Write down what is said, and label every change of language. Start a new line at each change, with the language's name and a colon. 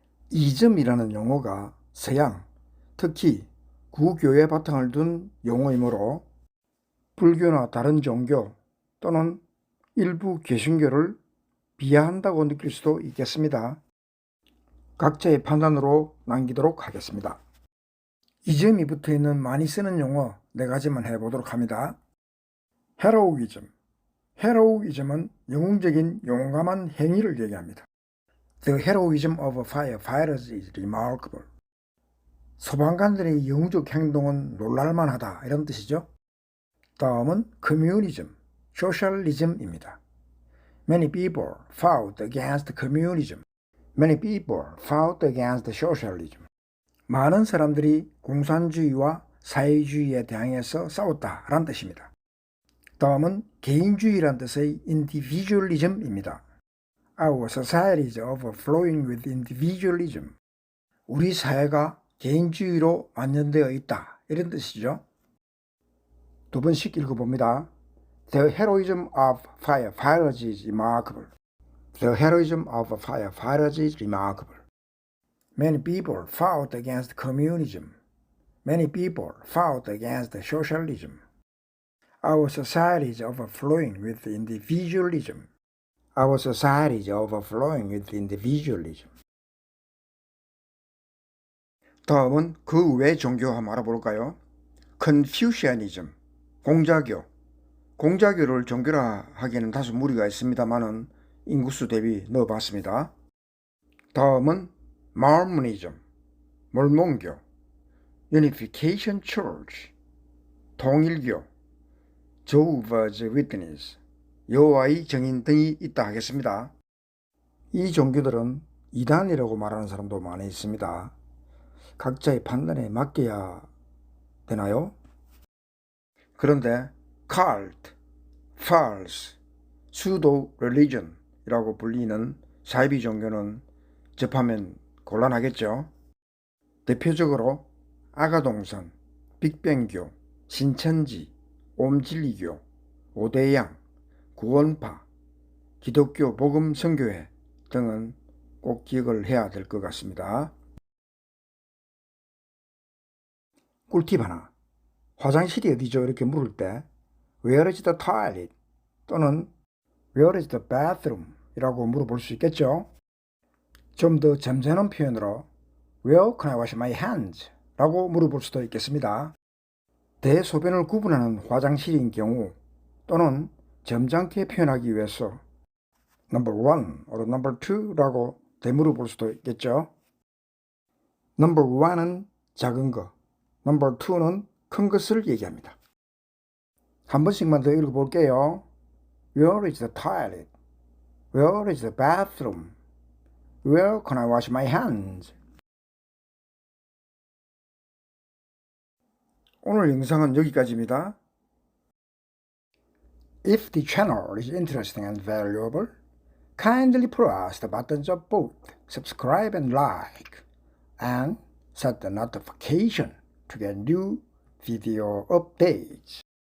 Korean: 이점이라는 용어가 서양, 특히 구교에 바탕을 둔 용어이므로 불교나 다른 종교 또는 일부 개신교를 비하한다고 느낄 수도 있겠습니다. 각자의 판단으로 남기도록 하겠습니다. 이 점이 붙어있는 많이 쓰는 용어 4가지만 해보도록 합니다.
English: heroism.
Korean: heroism은 영웅적인 용감한 행위를 얘기합니다.
English: The heroism of firefighters is remarkable.
Korean: 소방관들의 영웅적 행동은 놀랄만하다 이런 뜻이죠. 다음은 communism, socialism입니다.
English: Many people fought against communism. Many people fought against socialism.
Korean: 많은 사람들이 공산주의와 사회주의에 대항해서 싸웠다라는 뜻입니다. 다음은 개인주의란 뜻의 individualism입니다.
English: Our society is overflowing with individualism.
Korean: 우리 사회가 개인주의로 완전되어 있다 이런 뜻이죠. 2번씩 읽어봅니다.
English: The heroism of firefighters is remarkable. The heroism of firefighters is remarkable. Many people fought against communism. Many people fought against socialism. Our society is overflowing with individualism. Our society is overflowing with individualism.
Korean: 다음은 그 외 종교 한번 알아볼까요? Confucianism, 공자교. 공자교를 종교화하기에는 다소 무리가 있습니다만은 인구수 대비 넣어봤습니다. 다음은 Mormonism, 몰몬교. Unification Church, 통일교. Jehovah's Witness, 여호와의 증인 등이 있다 하겠습니다. 이 종교들은 이단이라고 말하는 사람도 많이 있습니다. 각자의 판단에 맡겨야 되나요? 그런데 cult, false, pseudo-religion 이라고 불리는 사이비 종교는 접하면 곤란하겠죠. 대표적으로 아가동산, 빅뱅교, 신천지, 옴진리교, 오대양, 구원파, 기독교 복음선교회 등은 꼭 기억을 해야 될 것 같습니다. 꿀팁 하나. 화장실이 어디죠? 이렇게 물을 때
English: Where is the toilet? 또는 Where is the bathroom?
Korean: 이라고 물어볼 수 있겠죠. 좀 더 점잖은 표현으로
English: Where can I wash my hands?
Korean: 라고 물어볼 수도 있겠습니다. 대소변을 구분하는 화장실인 경우 또는 점잖게 표현하기 위해서
English: number 1 or number 2
Korean: 라고 되물어볼 수도 있겠죠. number 1은 작은 거, number 2는 큰 것을 얘기합니다. 한 번씩만 더 읽어볼게요.
English: Where is the toilet? Where is the bathroom? Where can I wash my hands?
Korean: 오늘 영상은 여기까지입니다.
English: If the channel is interesting and valuable, kindly press the buttons of both subscribe and like, and set the notification to get new video updates.